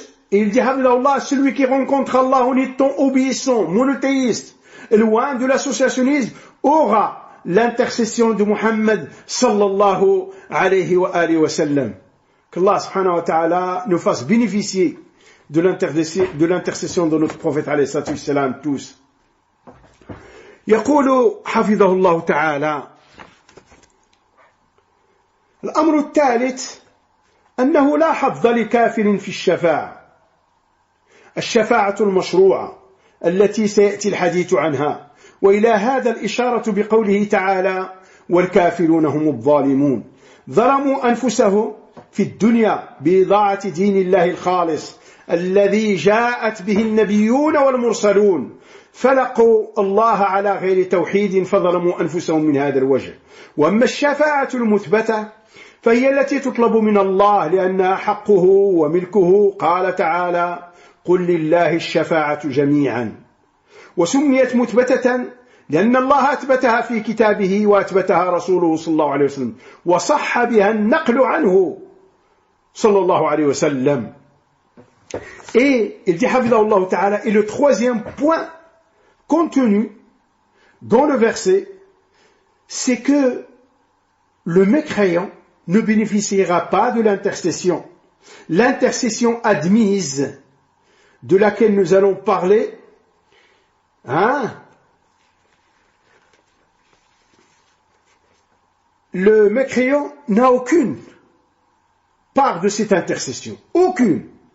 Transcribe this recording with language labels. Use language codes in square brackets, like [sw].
[fr] Et il dit, Allah, celui qui rencontre Allah en étant obéissant, monothéiste, loin de l'associationnisme, aura l'intercession de Muhammad sallallahu alayhi wa sallam. Qu'Allah subhanahu wa ta'ala nous fasse bénéficier de l'intercession de notre prophète alayhi salatu wassalam tous. [ar] يقول حفظه الله تعالى: الأمر الثالث أنه لا حظ لكافر في الشفاعة. الشفاعة المشروعة التي سيأتي الحديث عنها، وإلى هذا الإشارة بقوله تعالى: والكافرون هم الظالمون. ظلموا أنفسهم في الدنيا بإضاعة دين الله الخالص الذي جاءت به النبيون والمرسلون، فلقوا الله على غير توحيد فظلموا أنفسهم من هذا الوجه. وأما الشفاعة المثبتة فهي التي تطلب من الله لأنها حقه وملكه. قال تعالى: قل لله الشفاعة جميعا. وسميت مثبتة لأن الله أثبتها في كتابه وأثبتها رسوله صلى الله عليه وسلم، وصح بها النقل عنه صلى الله عليه وسلم. [fr] Et il dit Hafidahullah Ta'ala, et le troisième point contenu dans le verset, c'est que le mécréant ne bénéficiera pas de l'intercession. L'intercession admise, de laquelle nous allons parler, le mécréant n'a aucune part de cette intercession. Aucune.